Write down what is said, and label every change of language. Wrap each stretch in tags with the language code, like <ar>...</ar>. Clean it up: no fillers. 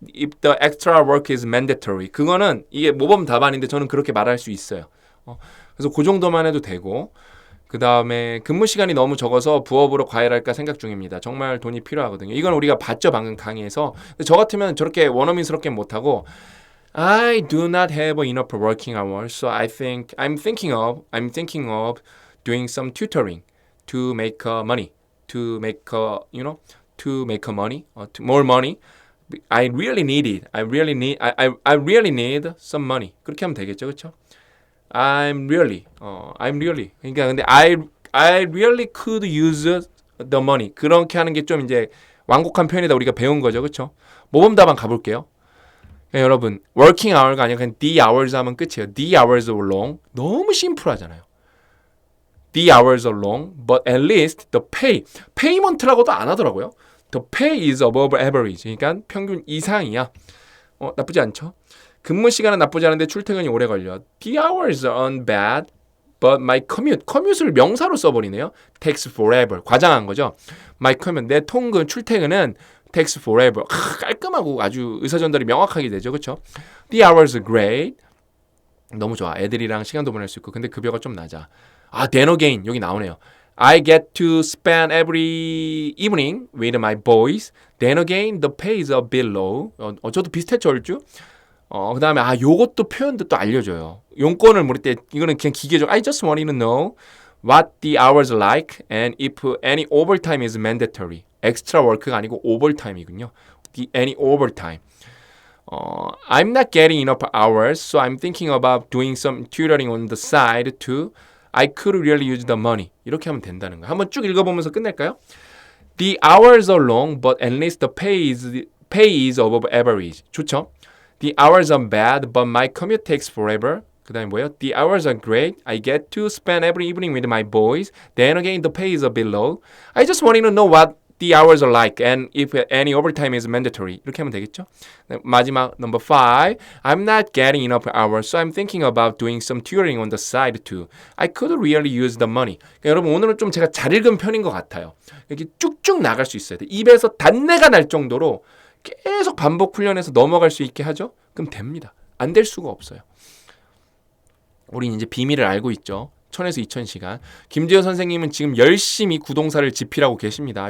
<en>If the extra work is mandatory.</en> <ko>그거는 이게 모범 답안인데 저는 그렇게 말할 수 있어요. 그래서 그 정도만 해도 되고 그 다음에 근무 시간이 너무 적어서 부업으로 과외할까 생각 중입니다. 정말 돈이 필요하거든요. 이건 우리가 봤죠 방금 강의에서. 근데 저 같으면 저렇게 원어민스럽게 못하고</ko> <en>I do not have enough working hours, so I think I'm thinking of doing some tutoring to make money, to make to make money, to more money. I really need it. I really need some money.</en> <ko>그렇게 하면 되겠죠, 그렇죠?</ko> <en>I'm really.</en> <ko>그러니까 근데</ko> <en>I really could use the money.</en> <ko>그렇게 하는 게 좀 이제 완곡한 표현이다 우리가 배운 거죠, 그렇죠? 모범 답안 가볼게요. 그러니까 여러분, working hour가 아니라 그냥 the hours 하면 끝이에요.</ko> <en>The hours are long.</en> <ko>너무 심플하잖아요.</ko> <en>The hours are long, but at least the pay.</en> <ko>payment라고도 안 하더라고요.</ko> <en>The pay is above average.</en> <ko>그러니까 평균 이상이야. 나쁘지 않죠? 근무 시간은 나쁘지 않은데 출퇴근이 오래 걸려.</ko> <en>The hours aren't bad, but my commute.</en> <ko>commute를 명사로 써버리네요.</ko> <en>takes forever.</en> <ko>과장한 거죠.</ko> <en>My commute.</en> <ko>내 통근, 출퇴근은</ko> <en>takes forever.</en> <ko>깔끔하고 아주 의사전달이 명확하게 되죠. 그렇죠?</ko> <en>The hours are great.</en> <ko>너무 좋아. 애들이랑 시간도 보낼 수 있고. 근데 급여가 좀 낮아.</ko> <en>then again.</en> <ko>여기 나오네요.</ko> <en>I get to spend every evening with my boys. Then again, the pay is a bit low.</en> <ko>저도 비슷했죠, 얼추? 그 다음에 요것도 표현도 또 알려줘요. 용건을 모를 때 이거는 그냥 기계적</ko> <en>I just want to know what the hours are like and if any overtime is mandatory.</en> <ko>extra work가 아니고 overtime이군요.</ko> <en>any overtime. I'm not getting enough hours, so I'm thinking about doing some tutoring on the side too. I could really use the money.</en> <ko>이렇게 하면 된다는 거예요. 한번 쭉 읽어보면서 끝낼까요?</ko> <en>The hours are long, but at least the pay is above average.</en> <ko>좋죠?</ko> <en>The hours are bad, but my commute takes forever.</en> <ko>그 다음에 뭐예요?</ko> <en>The hours are great. I get to spend every evening with my boys. Then again, the pay is a bit low. I just wanted to know what the hours are like and if any overtime is mandatory.</en> <ko>이렇게 하면 되겠죠? 마지막 number 5.</ko> <en>I'm not getting enough hours, so I'm thinking about doing some tutoring on the side too. I could really use the money.</en> <ko>그러니까 여러분 오늘은 좀 제가 잘 읽은 편인 것 같아요. 이렇게 쭉쭉 나갈 수 있어야 돼. 입에서 단내가 날 정도로 계속 반복 훈련해서 넘어갈 수 있게 하죠? 그럼 됩니다. 안 될 수가 없어요. 우린 이제 비밀을 알고 있죠. 1000에서 2000시간. 김지효 선생님은 지금 열심히 구동사를 집필하고 계십니다.</ko>